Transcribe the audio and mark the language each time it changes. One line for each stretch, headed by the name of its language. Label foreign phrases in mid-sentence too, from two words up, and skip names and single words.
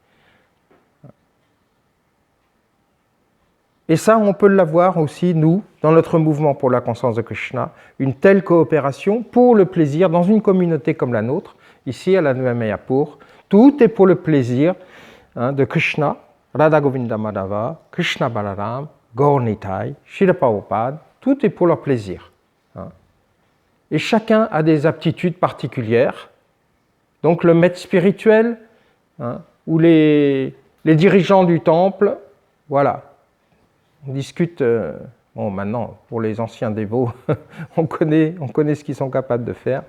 French: Et ça, on peut l'avoir aussi, nous, dans notre mouvement pour la conscience de Krishna, une telle coopération pour le plaisir dans une communauté comme la nôtre, ici à la Nouvelle Mayapur. Tout est pour le plaisir de Krishna, Radha Govinda Madhava, Krishna Balaram, Gaur Nitai, Srila Prabhupada, tout est pour leur plaisir. Et chacun a des aptitudes particulières. Donc le maître spirituel, ou les dirigeants du temple, voilà. On discute, bon maintenant, pour les anciens dévots, on connaît ce qu'ils sont capables de faire.